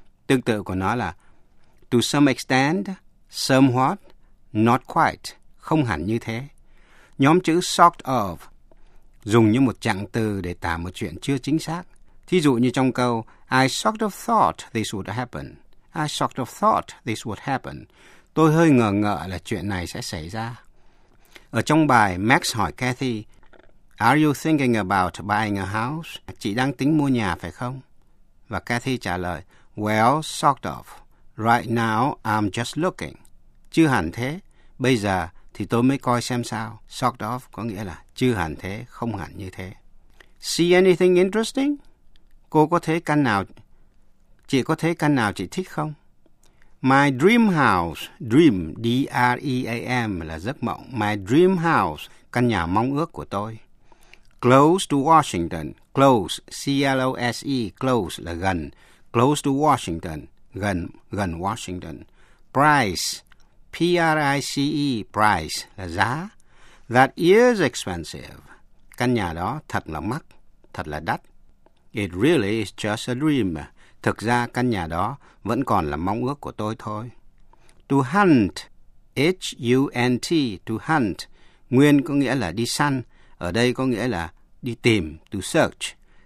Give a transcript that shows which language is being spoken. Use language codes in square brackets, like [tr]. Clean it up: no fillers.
[vi] Tương tự của nó là to some extent, somewhat, not quite, không hẳn như thế. Nhóm chữ sort of dùng như một trạng từ để tả một chuyện chưa chính xác. Thí dụ như trong câu [en] I sort of thought this would happen. I sort of thought this would happen. [vi] Tôi hơi ngờ ngợ là chuyện này sẽ xảy ra. Ở trong bài, Max hỏi Kathy, [en] Are you thinking about buying a house? [vi] Chị đang tính mua nhà phải không? Và Kathy trả lời, [en] Well, sort of. Right now, I'm just looking. [vi] Chưa hẳn thế. Bây giờ thì tôi mới coi xem sao. Sort of có nghĩa là chưa hẳn thế, không hẳn như thế. [en] See anything interesting? [vi] Cô có thấy căn nào? Chị có thấy căn nào chị thích không? My dream house, dream, D-R-E-A-M là giấc mộng. My dream house, căn nhà mong ước của tôi. [en] Close to Washington, close, C-L-O-S-E, close [vi] là gần. [en] Close to Washington, [vi] gần, gần [en] Washington. Price, P-R-I-C-E, price [vi] là giá. [en] That is expensive. [vi] Căn nhà đó thật là mắc, thật là đắt. [en] It really is just a dream. [vi] Thực ra căn nhà đó vẫn còn là mong ước của tôi thôi. To hunt, H-U-N-T, to hunt, nguyên có nghĩa là đi săn. Ở đây có nghĩa là đi tìm, to search.